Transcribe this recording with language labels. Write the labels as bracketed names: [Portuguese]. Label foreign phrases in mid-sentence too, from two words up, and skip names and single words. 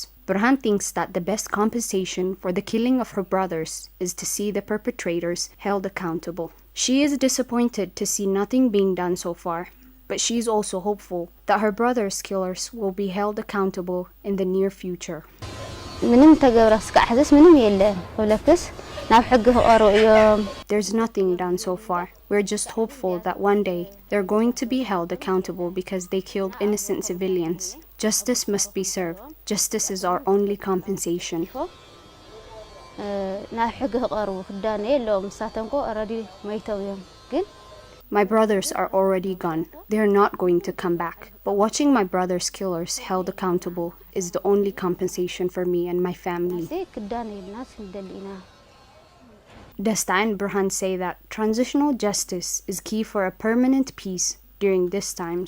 [English] Burhan thinks that the best compensation for the killing of her brothers is to see the perpetrators held accountable. She is disappointed to see nothing being done so far, but she is also hopeful that her brother's killers will be held accountable in the near future. [Tigrinya] ምንም ተገብራስ ካሕዘስ ምንም የለን ወለክስ ናብ ሕጊ ክቐርቡ እዮም [English] There's nothing done so far. We're just hopeful that one day they're going to be held accountable because they killed innocent civilians. Justice must be served. Justice is our only compensation. [Tigrinya] ናብ ሕጊ ክቐርቡ ክዳነ የለዎም ንሳተምኮ ኦልሬዲ መይተው እዮም ግን [English] My brothers are already gone. They're not going to come back. But watching my brother's killers held accountable is the only compensation for me and my family. Desta and Burhan say that transitional justice is key for a permanent peace during these times.